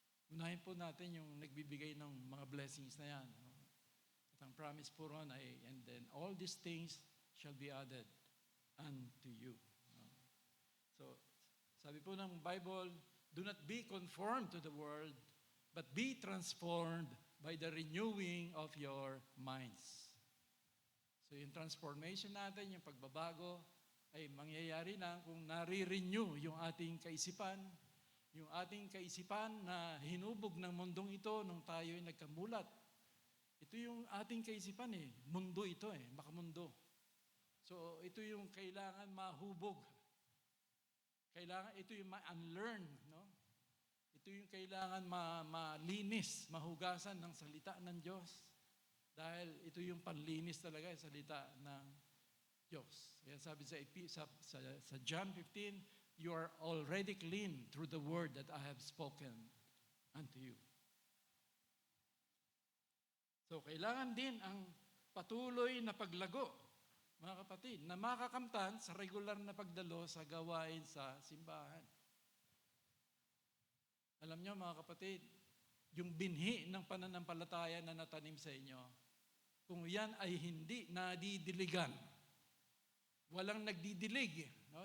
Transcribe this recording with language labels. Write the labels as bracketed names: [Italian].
[Filipino] Unahin po natin yung nagbibigay ng mga blessings na yan. No? At ang promise po ron ay, [English] and then all these things shall be added unto you. No? So, [Filipino] sabi po ng Bible, [English] do not be conformed to the world, but be transformed by the renewing of your minds. [Filipino] So yung transformation natin, yung pagbabago, ay mangyayari na kung nare-renew yung ating kaisipan, yung ating kaisipan na hinubog ng mundong ito nung tayo ay nagkamulat. Ito yung ating kaisipan mundo ito makamundo. So ito yung kailangan mahubog. Kailangan ito yung ma-unlearn, no? Ito yung kailangan malinis, mahugasan ng salita ng Diyos. Dahil ito yung panlinis talaga, yung salita ng Diyos. Kaya sabi sa John 15, [English] you are already clean through the word that I have spoken unto you. [Filipino] So kailangan din ang patuloy na paglago, mga kapatid, na makakamtan sa regular na pagdalo sa gawain sa simbahan. Alam nyo mga kapatid, yung binhi ng pananampalataya na natanim sa inyo, kung yan ay hindi nadidiligan, walang nagdidilig. No?